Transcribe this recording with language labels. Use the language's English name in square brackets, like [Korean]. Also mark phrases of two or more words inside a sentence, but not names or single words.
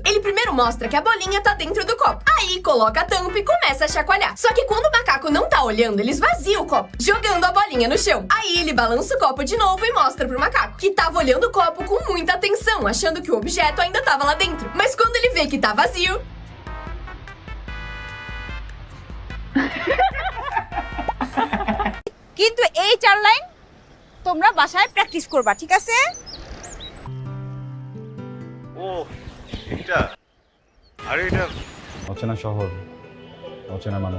[Portuguese] Ele primeiro mostra que a bolinha tá dentro do copo. Aí coloca a tampa e começa a chacoalhar. Só que quando o macaco não tá olhando, ele esvazia o copo, jogando a bolinha no chão. Aí ele balança o copo de novo e mostra pro macaco, que tava olhando o copo com muita atenção, achando que o objeto ainda tava lá dentro. Mas quando ele vê que tá vazio... [Bangla] কিন্তু এই চার লাইন তোমরা বাসায় প্র্যাকটিস করবা, ঠিক আছে? ও এটা আরে এটা অচেনা শহর, অচেনা মানুষ।